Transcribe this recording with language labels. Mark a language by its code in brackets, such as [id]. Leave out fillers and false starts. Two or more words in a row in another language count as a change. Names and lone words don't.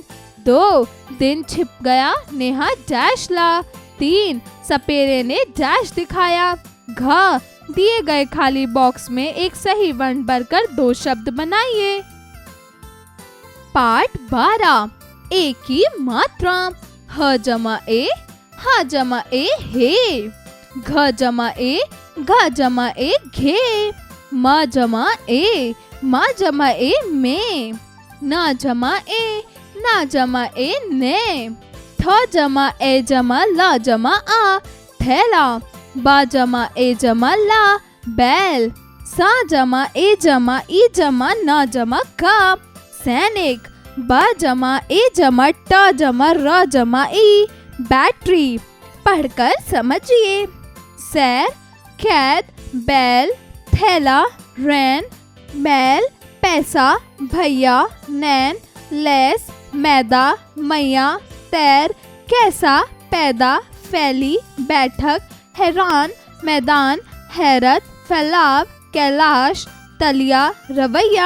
[hi] 2, दिन छिप गया, नेहा डैश ला। 3, सपेरे ने डैश दिखाया। घ, दिए गए खाली बॉक्स में एक सही वर्ण भरकर 2 शब्द बनाइए। पाठ 12, ए की मात्रा। ह जमा ए, हा जमा ए हे। घ जमा ए, घ जमा ए घे। म जमा ए, मा जमा ए में। न जमा ए, ना जमा ए ने। थ जमा ए जमा ला जमा आ, थैला। बा जमा ए जमा ला, बैल। सा जमा ए जमा ई जमा न जमा का, सैनिक। ब जमा ए जमा ट जमा र जमा ई, बैटरी। पढ़कर समझिए। सैर, कैद, बैल, थैला, रैन, बैल, पैसा, भैया, नैन, लेस, मैदा, मैया, तैर, कैसा, पैदा, फैली, बैठक, हैरान, मैदान, हैरत, फैलाव, कैलाश, तलिया, रवैया।